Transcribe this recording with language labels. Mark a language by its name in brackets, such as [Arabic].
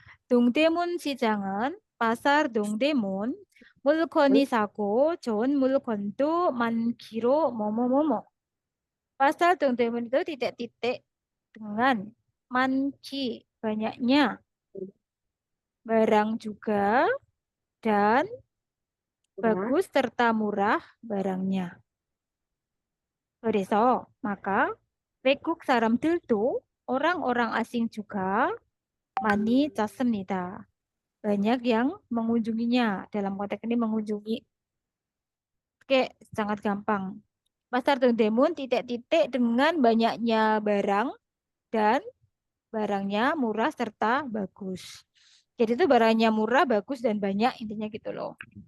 [Korean] 동대문 시장은 pasar 동대문 물건이 사고 좋은 물건도 많기로 뭐뭐뭐뭐. [Indonesian] Pasar 동대문 itu titik-titik dengan manki, banyaknya, barang juga, dan bagus serta murah barangnya. [Korean] 그래서 maka 외국 사람들도 [Indonesian] orang-orang asing juga [Korean] 많이 찾습니다. [Indonesian] Banyak yang mengunjunginya. Dalam konteks ini mengunjungi. Oke, sangat gampang. Pasar Dondemun titik-titik dengan banyaknya barang dan barangnya murah serta bagus. Jadi itu barangnya murah, bagus, dan banyak, intinya gitu loh.